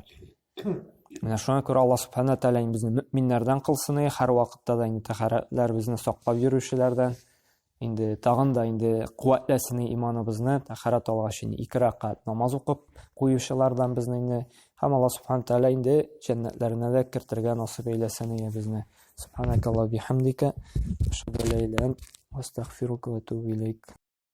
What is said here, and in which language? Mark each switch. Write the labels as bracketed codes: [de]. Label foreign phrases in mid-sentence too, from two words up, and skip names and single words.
[tt] Менә шуңа күрә Алла субхана тәгалә безне мөэминнәрдән кылсын, һәр вакытта да инде тәһарәтләр безне саклап йөрүчеләрдән, инде тагын да инде куәтләсен иманыбызны тәһарәт алгач инде 2 рәкать намаз укып куючылардан безне инде һәм Алла субхана тәгалә инде җәннәтләренә дә кертергә насыйп әйләсен безне. [ar] سبحانك اللهم بحمدك أشهد أن لا إله إلا أنت أستغفرك وأتوب إليك.